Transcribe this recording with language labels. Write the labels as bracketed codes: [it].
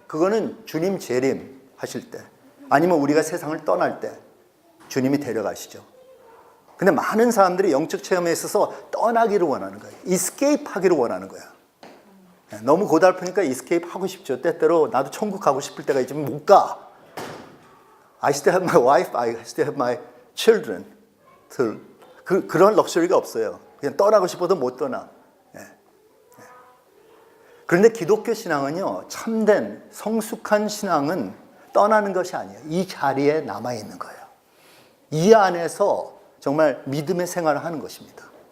[ko] 그거는 주님 재림 하실 때, 아니면 우리가 세상을 떠날 때 주님이 데려가시죠. 근데 많은 사람들이 영적 체험에 있어서 떠나기를 원하는 거예요. 이스케이프 하기를 원하는 거야. 너무 고달프니까 이스케이프 하고 싶죠. 때때로 나도 천국 가고 싶을 때가 있지만 못 가. [en] I still have my wife, I still have my children. [ko] 그런 럭셔리가 없어요. 그냥 떠나고 싶어도 못 떠나. 그런데 기독교 신앙은요, 참된 성숙한 신앙은 떠나는 것이 아니에요. 이 자리에 남아있는 거예요. 이 안에서 정말 믿음의 생활을 하는 것입니다.